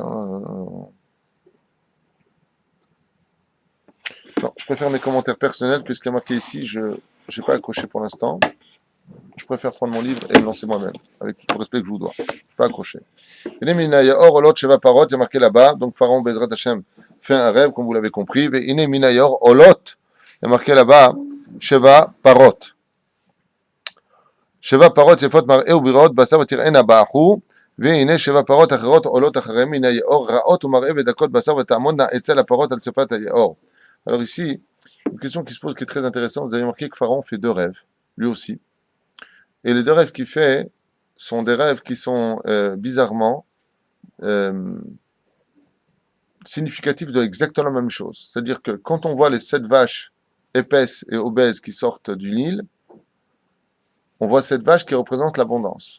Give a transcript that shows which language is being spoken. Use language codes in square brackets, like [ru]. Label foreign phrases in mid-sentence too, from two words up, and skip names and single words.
[fr] Non, je préfère mes commentaires personnels que ce qui a marqué ici. Je n'ai pas accroché pour l'instant. Je préfère prendre mon livre et le lancer moi-même, avec tout le respect que je vous dois. Pas accroché. Il y a or, olot, [he] שבע פרות, [fr] il y a marqué là-bas. Donc Pharaon, [he] בעזרת השם, [fr] fait un rêve, comme vous l'avez compris. Il y a olot, il y a marqué là-bas, [he] שבע פרות. שבע פרות, יפות מראה ובריאות בשר, ותרעינה באחו. והנה שבע פרות אחרות עולות אחריהם מן היאור רעות ומראה ודקות בשר ותעמודנה אצל הפרות על שפת היאור. [fr] Alors ici, une question qui se pose qui est très intéressante, vous avez remarqué que Pharaon fait deux rêves, lui aussi. Et les deux rêves qu'il fait sont des rêves qui sont bizarrement significatifs de exactement la même chose. C'est-à-dire que quand on voit les 7 vaches épaisses et obèses qui sortent du Nil, on voit cette vache qui représente l'abondance.